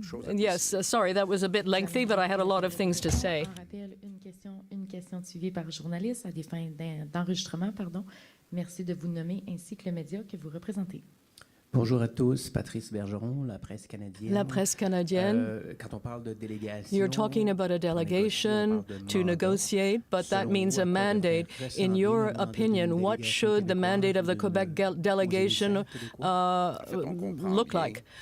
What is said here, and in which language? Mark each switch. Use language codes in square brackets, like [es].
[en] Yes, sorry, that was a bit lengthy, but I had a lot of things to say. [fr] Une question suivie par journaliste à des fins d'enregistrement, pardon. Merci de vous nommer ainsi que le média que vous représentez. Bonjour à tous, Patrice Bergeron, La Presse canadienne. La Presse canadienne. Quand on parle de délégation, [en] you're talking about a delegation to negotiate, but that means a mandate. In your opinion, what should the mandate of the Quebec delegation look like?